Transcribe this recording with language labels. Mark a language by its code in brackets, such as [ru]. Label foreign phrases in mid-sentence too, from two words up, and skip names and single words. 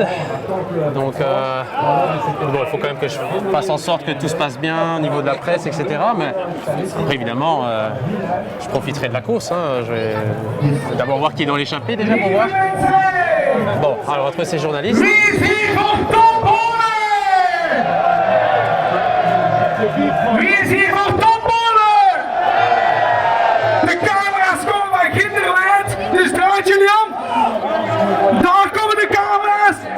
[fr] Donc bon, il faut quand même que je fasse en sorte que tout se passe bien au niveau de la presse, etc. Mais après, évidemment, je profiterai de la course. Hein. Je vais d'abord voir qui est dans l'échappée déjà pour voir. Bon, alors retrouver ces journalistes. [nl] De camera's komen van Kinderland, dus draait jullie om. Daar komen de camera's.